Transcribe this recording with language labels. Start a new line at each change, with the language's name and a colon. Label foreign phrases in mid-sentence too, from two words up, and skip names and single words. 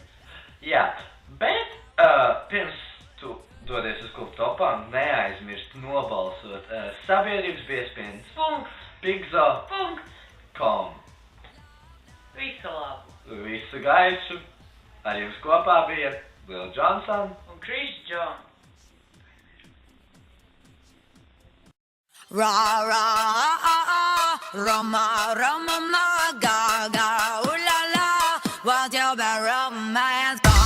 Latvian: Jā, bet pirms tu dodies uz klubu Topanga, neaizmirst nobalsot sabiedrības biespiens pigzo.com. Visu labu! Visu gaišu! Ar jums kopā bija Will Johnson. Un Chris John.
English: Ra ra Roma Roma ma ga ga ooh la la, what's your bad romance?